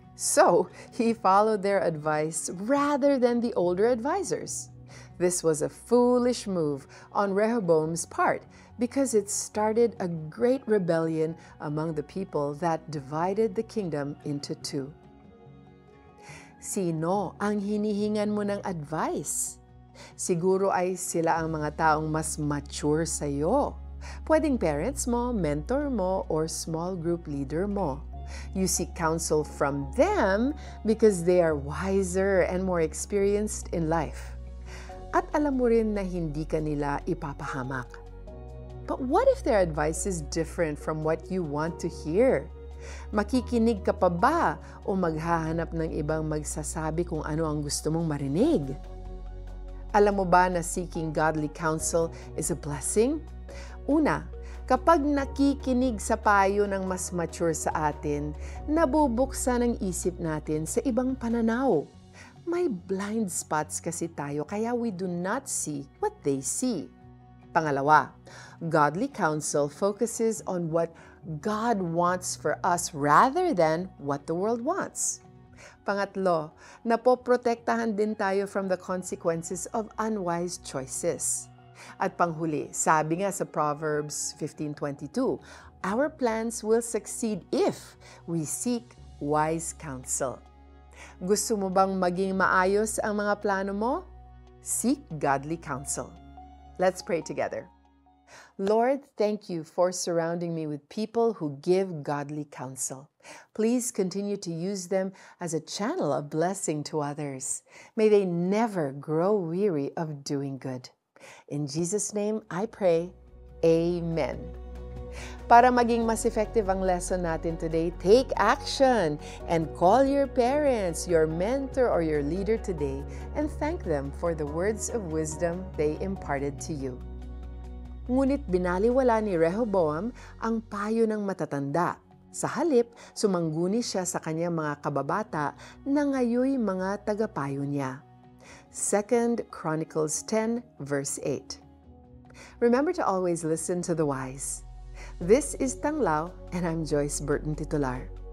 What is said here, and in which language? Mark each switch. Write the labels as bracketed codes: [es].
[en] So he followed their advice rather than the older advisors. This was a foolish move on Rehoboam's part because it started a great rebellion among the people that divided the kingdom into two. [tl] Sino ang hinihingan mo ng advice? Siguro ay sila ang mga taong mas mature sa iyo. [en] Pwedeng parents mo, mentor mo, or small group leader mo. You seek counsel from them because they are wiser and more experienced in life. [tl] At alam mo rin na hindi ka nila ipapahamak. [en] But what if their advice is different from what you want to hear? [tl] Makikinig ka pa ba o maghahanap ng ibang magsasabi kung ano ang gusto mong marinig? Alam mo ba na [en] seeking godly counsel is a blessing? [tl] Una, kapag nakikinig sa payo ng mas mature sa atin, nabubuksan ang isip natin sa ibang pananaw. May blind spots kasi tayo kaya we do not see what they see. [en] Pangalawa, godly counsel focuses on what God wants for us rather than what the world wants. [tl] Pangatlo, napoprotektahan din tayo [en] from the consequences of unwise choices. [tl] At panghuli, sabi nga sa [en] Proverbs 15:22, our plans will succeed if we seek wise counsel. [tl] Gusto mo bang maging maayos ang mga plano mo? [en] Seek godly counsel. Let's pray together. Lord, thank you for surrounding me with people who give godly counsel. Please continue to use them as a channel of blessing to others. May they never grow weary of doing good. In Jesus' name, I pray, Amen. [tl] Para maging mas effective ang lesson natin [en] today, take action and call your parents, your mentor, or your leader today and thank them for the words of wisdom they imparted to you. [tl] Ngunit binaliwala ni Rehoboam ang payo ng matatanda. Sa halip, sumangguni siya sa kanyang mga kababata na ngayoy mga tagapayo niya. [en] 2 Chronicles 10 verse 8. Remember to always listen to the wise. This is Tanglao, and I'm Joyce Burton Titular.